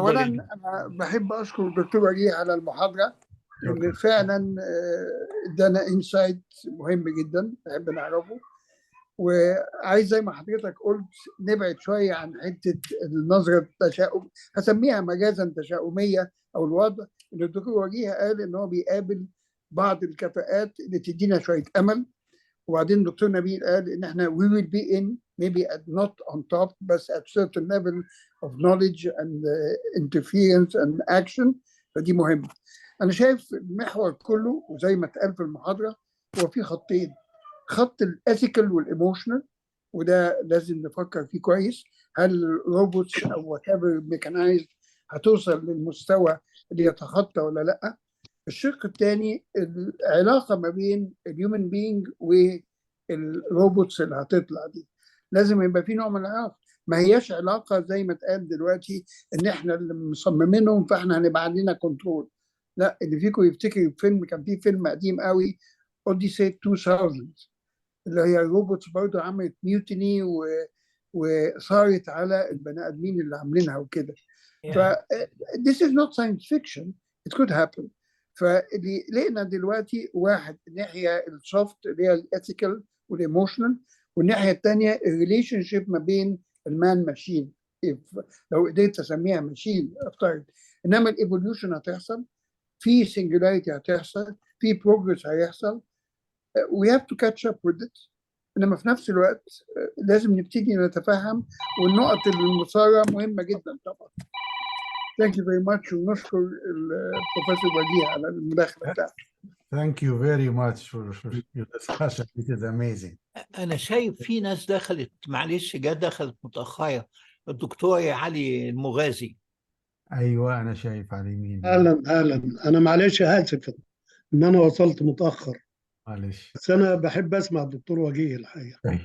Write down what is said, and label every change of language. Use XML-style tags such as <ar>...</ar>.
<ar>اولا انا بحب اشكر الدكتور وجيه على المحاضره، لان فعلا ادانا انسايت مهم جدا نحب نعرفه. وعايز زي ما حضرتك قلت نبعد شويه عن حته النظره التشاؤم، هسميها مجازا تشاؤميه، او الوضع اللي الدكتور وجيه قال ان هو بيقابل بعض الكفاءات اللي تدينا شويه امل. وبعدين دكتور نبيل قال ان احنا</ar> <en>we will be in maybe not on top</en> <ar>بس</ar> <en>at certain level of knowledge and interference and action.</en> <ar>فدي مهمه. انا شايف المحور كله وزي ما اتقال في المحاضره هو في خطين، خط الاثيكال والايموشنال، وده لازم نفكر فيه كويس. هل الروبوتس او whatever ميكانايزد هتوصل للمستوى اللي يتخطى ولا لا؟ الشق الثاني العلاقه ما بين الهيومن بينج والروبوتس اللي هتطلع دي، لازم يبقى في نوع من العلاقه. ما هياش علاقه زي ما اتقال دلوقتي ان احنا اللي مصممينهم فاحنا هنبقى عندنا كنترول. لا، اللي فيكم يفتكر فيلم، كان في فيلم قديم قوي اوديسي 2000 اللي هي الروبوتس برضه عملت ميوتني وصارت على البني ادمين اللي عاملينها وكده.</ar> <en>ف this is not science fiction, it could happen.</en> <ar>فاللي لقينا دلوقتي واحد الناحيه السوفت اللي هي الاثيكال والايموشنال، والناحيه الثانيه الريليشن شيب ما بين المان ماشين، لو قدرت اسميها ماشين افترض. انما الايفوليوشن هتحصل، في سنجولاريتي هتحصل، في بروجرس هيحصل.</ar> <en>we have to catch up with it.</en> <ar>انما في نفس الوقت لازم نبتدي نتفهم، والنقط المثاره مهمه جدا طبعا.</ar> <en>Thank you very much</en> <ar>ونشكر البروفيسور وجيه على المداخله بتاعته.</ar> <en>Thank you very much for your discussion. It is amazing.</en> <ar>أنا شايف في ناس دخلت، معلش دخلت متأخرة. الدكتور علي المغازي. أيوة أنا شايف على يمين. أهلا أنا معلش آسف إن أنا وصلت متأخر. معلش. بس أنا بحب أسمع الدكتور وجيه الحقيقة.</ar>